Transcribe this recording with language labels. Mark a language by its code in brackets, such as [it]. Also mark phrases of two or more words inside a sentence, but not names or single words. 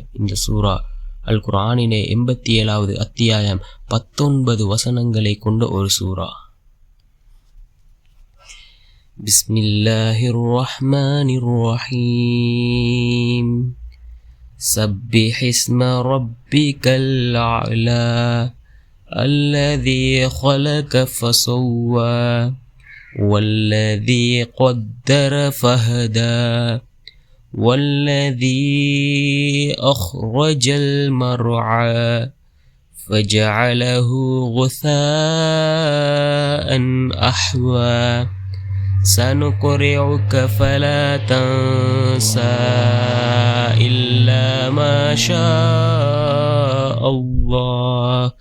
[ta] இந்த சூரா அல் குர்ஆனிலே 87வது அத்தியாயம் 19 வசனங்களை கொண்ட ஒரு சூரா. [ar] بسم الله الرحمن الرحيم. سبح اسم ربك الأعلى الذي خلق فسوى والذي قدر فهدى والذي أخرج المرعى فجعله غثاء أحوى سنقرئك فلا تنسى إلا ما شاء الله